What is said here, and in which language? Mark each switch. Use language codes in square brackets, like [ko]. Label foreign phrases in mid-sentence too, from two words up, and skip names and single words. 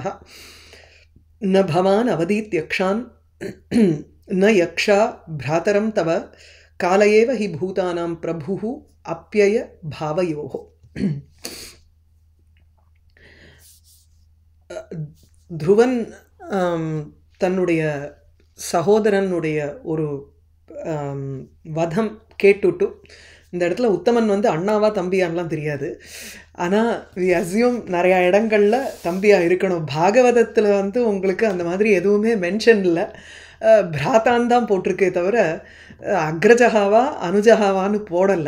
[sa] न भवान् अवदीत्यक्षान् न यक्षा भ्रातरं तव कालयेव हि भूतानां प्रभुः अप्यय भावयोः। [ta] ध्रुவன் தன்னுடைய சகோதரனுடைய ஒரு வதம் கேட்டுட்டு இந்த இடத்துல உத்தமன் வந்து அண்ணாவா தம்பியான்லாம் தெரியாது. ஆனால் [en] we assume [ta] நிறையா இடங்களில் தம்பியாக இருக்கணும். பாகவதத்தில் வந்து உங்களுக்கு அந்த மாதிரி எதுவுமே மென்ஷன் இல்லை, பிராத்தான் தான் போட்டிருக்கே தவிர அக்ரஜகாவா அனுஜகாவான்னு போடலை.